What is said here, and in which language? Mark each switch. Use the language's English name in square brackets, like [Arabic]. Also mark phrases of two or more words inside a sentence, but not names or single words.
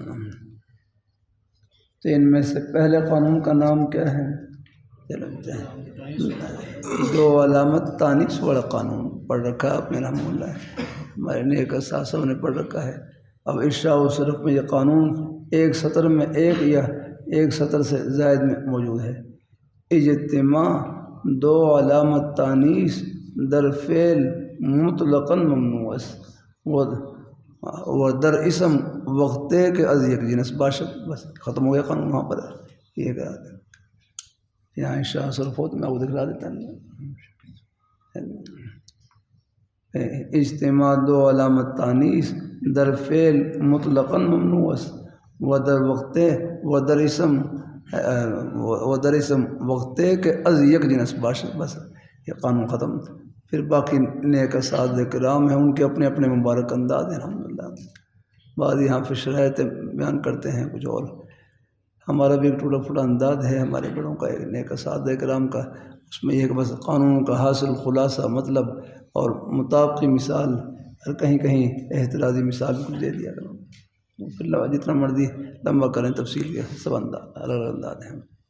[Urdu] تو ان میں سے پہلے قانون کا نام کیا ہے؟ دو علامت تانیث والا قانون پڑھ رکھا ہے آپ نے رحمہ اللہ، ہمارے نیک اساتذہ نے پڑھ رکھا ہے۔ اب ارشاد و صرف میں یہ قانون ایک سطر میں ایک یا ایک سطر سے زائد میں موجود ہے۔ [Persian] اجتماع دو علامت تانیث در فعل مطلقاً ممنوع و در اسم وقتے کے از یک جنس باشد۔ [Urdu] بس ختم ہو گیا قانون وہاں پر، یہ کرا دیں یہاں انشاء صرفوت میں آپ کو دکھلا دیتا ہوں۔ [Persian] اجتماع دو علامت تانیث در فعل مطلقاً ممنوع و در وقتے و در اسم وقتے کے از یک جنس باشد۔ [Urdu] بس یہ قانون ختم۔ پھر باقی نیک اساتذہ کرام ہیں، ان کے اپنے اپنے مبارک انداز ہیں الحمدللہ۔ بعض یہاں پہ شرائط بیان کرتے ہیں کچھ اور، ہمارا بھی ایک ٹوٹا پھوٹا انداز ہے ہمارے بڑوں کا، ایک نیک اساتذہ کرام کا، اس میں یہ کہ بس قانون کا حاصل خلاصہ مطلب اور مطابقی مثال، اور کہیں کہیں احترازی مثال بھی کچھ دے دیا کرو، پھر جتنا مرضی لمبا کریں تفصیل کے سب انداز الگ الگ انداز ہیں۔